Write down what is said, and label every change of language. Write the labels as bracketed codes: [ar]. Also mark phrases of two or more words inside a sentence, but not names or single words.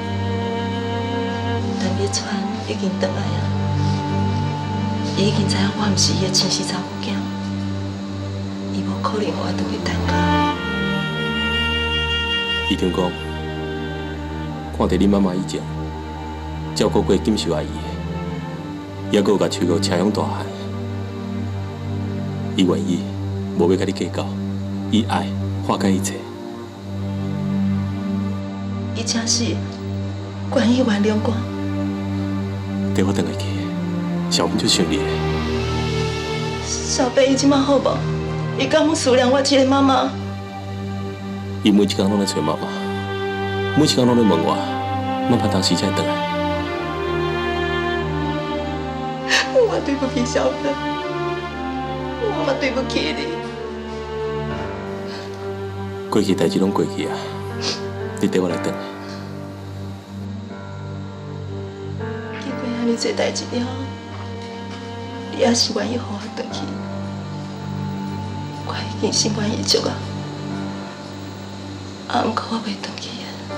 [nan] 但叶川已经回来啊，伊已经知影我毋是伊的亲生查某囝，伊无可能互我回去谈家。伊听讲。看到你妈妈以前照顾过金秀阿姨，也阁甲秋瑶请养大汉，伊愿意无要甲你计较，以爱化解一切。伊真是愿意原谅我。跟我回来去，小芬就想你的。小伯伊即马好无？伊敢有思念我这个妈妈？伊每一天拢在找妈妈。每一天拢在问我，妈妈当时才回来。我对不起小芬，妈妈对不起你。过去代志拢过去啊， 你带我来等。经过遐尼侪代志了，你也是愿意互我回去，我已经心满意足啊。毋过我袂回去啊。